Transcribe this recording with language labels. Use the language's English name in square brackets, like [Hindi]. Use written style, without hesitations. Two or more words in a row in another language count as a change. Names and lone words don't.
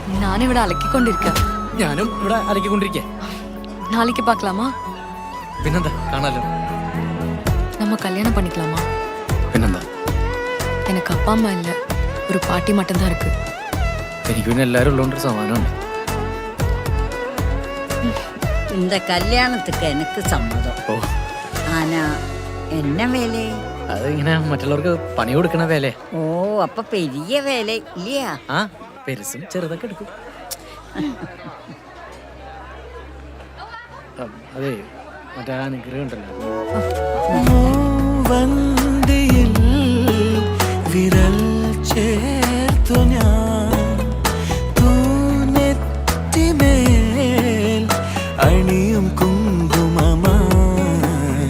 [Malayalam] ഞാനിവിടെ അലക്കിക്കൊണ്ടിരിക്കുക. ഞാനും ഇവിടെ അലക്കിക്കൊണ്ടിരിക്കേ. [Tamil] நாளைக்கு பார்க்கலாமா? [Malayalam] പിന്നെന്താ, കാണാലോ. [Tamil] நம்ம கல்யாணம் பண்ணிக்கலாமா? [Malayalam] പിന്നെന്താ, [Tamil] எனக்கு அப்பா அம்மா இல்லை, ஒரு பாட்டி மட்டும்தான் இருக்கு. [Malayalam] എനിക്ക് പിന്നെ എല്ലാവരും ഉള്ളതുകൊണ്ട് സമാനമാണ്. [Tamil] இந்த கல்யாணத்துக்கு எனக்கு சம்மதம். [Malayalam] ഓ, [Tamil] ஆனா என்ன வேலை? [Malayalam] അത് ഇങ്ങനെ മറ്റുള്ളവർക്ക് പണി കൊടുക്കണ വേലേ. [Tamil] ஓ, அப்ப பெரிய வேலை இல்லையா? [Malayalam] ആ പെരുസും ചെറുതൊക്കെ എടുക്കും. അതെ, മറ്റേ അനുഗ്രഹം ഉണ്ടല്ലോ. വന്തിയിൽ വിരൽ ചേർത്തു ഞാൻ തൂനെറ്റിമേൽ അണിയും കുങ്കുമമായി.